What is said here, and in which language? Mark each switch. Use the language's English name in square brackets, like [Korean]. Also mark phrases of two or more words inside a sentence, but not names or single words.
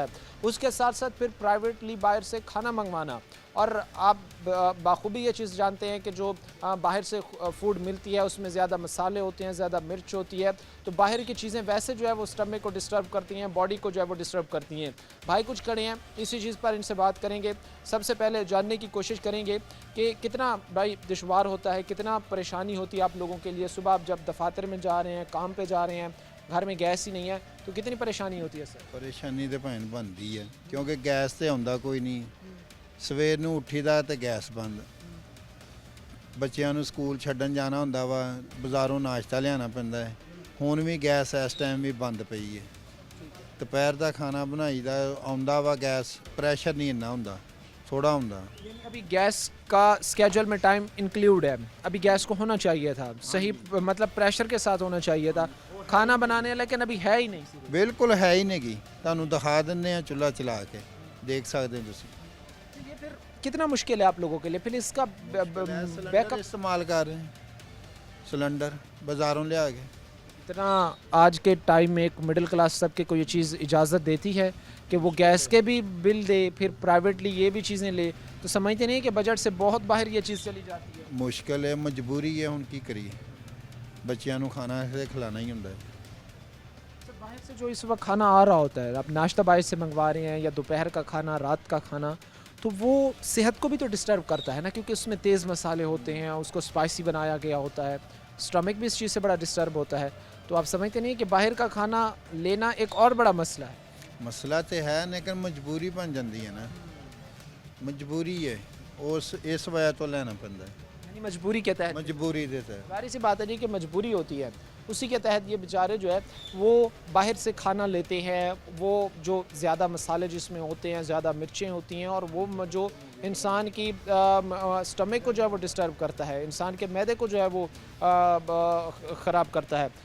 [Urdu] اس کے ساتھ ساتھ پھر پرائیویٹلی باہر سے کھانا منگوانا, اور آپ بخوبی یہ چیز جانتے ہیں کہ جو باہر سے فوڈ ملتی ہے اس میں زیادہ مسالے ہوتے ہیں, زیادہ مرچ ہوتی ہے, تو باہر کی چیزیں ویسے جو ہے وہ اسٹمک کو ڈسٹرب کرتی ہیں, باڈی کو جو ہے وہ ڈسٹرب کرتی ہیں. بھائی کچھ کھڑے ہیں اسی چیز پر ان سے بات کریں گے. سب سے پہلے جاننے کی کوشش کریں گے کہ کتنا بھائی دشوار ہوتا ہے, کتنا پریشانی ہوتی ہے آپ لوگوں کے لیے. صبح آپ جب دفاتر میں جا رہے ہیں, کام پہ جا رہے ہیں, گھر میں گیس ہی نہیں ہے تو کتنی پریشانی ہوتی ہے سر؟ [Punjabi] ਪਰੇਸ਼ਾਨੀ ਤੇ ਭੈਣ ਬਣਦੀ ਹੈ ਕਿਉਂਕਿ ਗੈਸ ਤੇ ਆਉਂਦਾ ਕੋਈ ਨਹੀਂ. ਸਵੇਰ ਨੂੰ ਉੱਠੀਦਾ ਤੇ ਗੈਸ ਬੰਦ, ਬੱਚਿਆਂ ਨੂੰ ਸਕੂਲ ਛੱਡਣ ਜਾਣਾ ਹੁੰਦਾ ਵਾ, ਬਾਜ਼ਾਰੋਂ ਨਾਸ਼ਤਾ ਲਿਆਉਣਾ ਪੈਂਦਾ ਹੈ. ਹੁਣ ਵੀ ਗੈਸ ਇਸ ਟਾਈਮ ਵੀ ਬੰਦ ਪਈ ਹੈ. ਦੁਪਹਿਰ ਦਾ ਖਾਣਾ ਬਣਾਈਦਾ ਆਉਂਦਾ ਵਾ ਗੈਸ, ਪ੍ਰੈਸ਼ਰ ਨਹੀਂ ਇੰਨਾ ਹੁੰਦਾ, ਥੋੜਾ ਹੁੰਦਾ. [Urdu] ابھی گیس کا اسکیجول میں [English] time include [Urdu] ہے, ابھی گیس کو ہونا چاہیے تھا صحیح, مطلب پریشر کے ساتھ ہونا چاہیے تھا کھانا بنانے, لیکن ابھی ہے ہی نہیں. [Punjabi] ਬਿਲਕੁਲ ਹੈ ਹੀ ਨਹੀਂ ਗੀ. ਤੁਹਾਨੂੰ ਦਿਖਾ ਦਿੰਦੇ ਆ ਚੁੱਲ੍ਹਾ ਚਲਾ ਕੇ, ਦੇਖ ਸਕਦੇ ਹੋ ਤੁਸੀਂ. [Urdu] یہ پھر کتنا مشکل ہے آپ لوگوں کے لیے, پھر اس کا [English] back up [Urdu] استعمال کر رہے ہیں سلنڈر [Punjabi] بازاروں لیا کے. [Urdu] اتنا آج کے ٹائم میں ایک [English] middle class [Urdu] طبقے کو یہ چیز اجازت دیتی ہے کہ وہ گیس کے بھی بل دے, پھر پرائیویٹلی یہ بھی چیزیں لے, تو سمجھتے نہیں کہ بجٹ سے بہت باہر یہ چیز چلی جاتی ہے. [Punjabi] ਮੁਸ਼ਕਲ ਹੈ, ਮਜਬੂਰੀ ਹੈ, ਹੁਣ ਕੀ ਕਰੀਏ, ਬੱਚਿਆਂ ਨੂੰ ਖਾਣਾ ਤੇ ਖਿਲਾਣਾ ਹੀ ਹੁੰਦਾ ਹੈ. [Urdu] باہر سے جو اس وقت کھانا آ رہا ہوتا ہے, آپ ناشتہ باہر سے منگوا رہے ہیں یا دوپہر کا کھانا, رات کا کھانا, تو وہ صحت کو بھی تو ڈسٹرب کرتا ہے نا, کیونکہ اس میں تیز مسالے ہوتے ہیں, اس کو اسپائسی بنایا گیا ہوتا ہے, اسٹمک بھی اس چیز سے بڑا ڈسٹرب ہوتا ہے. تو آپ سمجھتے نہیں کہ باہر کا کھانا لینا ایک اور بڑا مسئلہ ہے. [Punjabi] ਮਸਲਾ ਤੇ ਹੈ ਲੇਕਿਨ ਮਜਬੂਰੀ ਬਣ ਜਾਂਦੀ ਹੈ ਨਾ, ਮਜਬੂਰੀ ਹੈ, ਇਸ ਵਜ੍ਹਾ ਤੋਂ ਲੈਣਾ ਪੈਂਦਾ ਹੈ. [Urdu] یعنی مجبوری کے تحت, [Punjabi] ਮਜਬੂਰੀ ਦੇ ਤਹਿਤ. [Urdu] ظاہر سی بات ہے جی کہ مجبوری ہوتی ہے, اسی کے تحت یہ بیچارے جو ہے وہ باہر سے کھانا لیتے ہیں, وہ جو زیادہ مسالے جس میں ہوتے ہیں, زیادہ مرچیں ہوتی ہیں, اور وہ جو انسان کی اسٹمک کو جو ہے وہ ڈسٹرب کرتا ہے, انسان کے معدے کو جو ہے وہ خراب کرتا ہے.